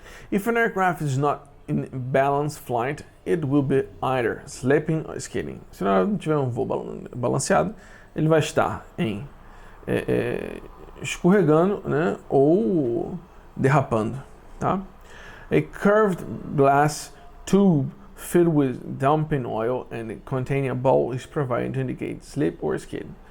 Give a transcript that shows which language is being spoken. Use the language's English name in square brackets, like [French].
[English] If an aircraft is not in balanced flight, it will be either slipping or skidding. [Portuguese] Se não tiver um voo balanceado, ele vai estar em escorregando, né, ou derrapando, tá? [English] A curved glass tube filled with dumping oil and containing a ball is provided to indicate slip or skid.